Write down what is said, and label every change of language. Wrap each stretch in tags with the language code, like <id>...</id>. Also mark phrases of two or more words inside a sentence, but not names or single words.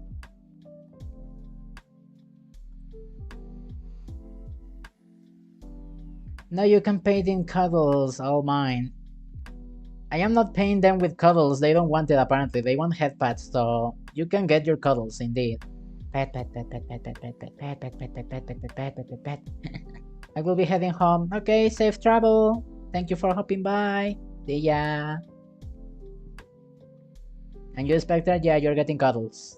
<en>No, you can pay it in cuddles, all mine. I am not paying them with cuddles, they don't want it apparently, they want headpads, so You can get your cuddles indeed. Pet, pet, pet, pet, pet, pet, pet, pet, pet, pet, pet, pet, pet, pet, pet, pet, pet, pet, pet. I will be heading home. Okay, safe travel. Thank you for hopping by. See ya. And you, Spectre? Yeah, you're getting cuddles.</en>